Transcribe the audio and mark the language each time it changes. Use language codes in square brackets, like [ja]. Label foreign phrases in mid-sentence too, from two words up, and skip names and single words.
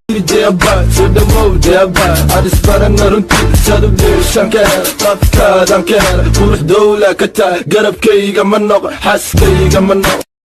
[en] Jabba, to the move, Jabba. I just wanna know them kids, tell them this, I care. Tough card, I care. [so] Qurux dawla ka tahay, garabkayga ma noqo, xaaskayga ma noqo.